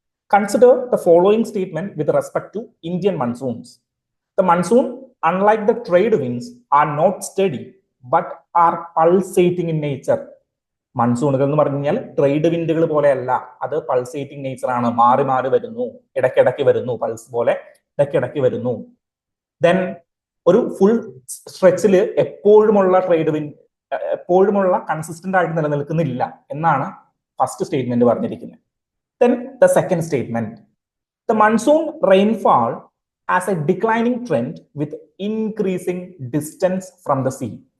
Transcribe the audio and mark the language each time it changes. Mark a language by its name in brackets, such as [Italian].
[English] Consider the following statement with respect to Indian monsoons. The monsoon, unlike the trade winds, are not steady but are pulsating in nature. [Malayalam] മൺസൂണുകൾ എന്ന് പറഞ്ഞു കഴിഞ്ഞാൽ trade വിൻഡുകൾ പോലെയല്ല, അത് pulsating nature ആണ്. മാറി മാറി വരുന്നു, ഇടയ്ക്കിടയ്ക്ക് വരുന്നു, പൾസ് പോലെ ഇടയ്ക്കിടയ്ക്ക് വരുന്നു. ദെൻ ഒരു ഫുൾ സ്ട്രെച്ചിൽ എപ്പോഴുമുള്ള ട്രേഡ് വിൻഡ് എപ്പോഴുമുള്ള കൺസിസ്റ്റന്റ് ആയിട്ട് നിലനിൽക്കുന്നില്ല എന്നാണ് ഫസ്റ്റ് സ്റ്റേറ്റ്മെന്റ് പറഞ്ഞിരിക്കുന്നത്. [English] Then the second statement, the monsoon rainfall as a declining trend with increasing distance from the sea.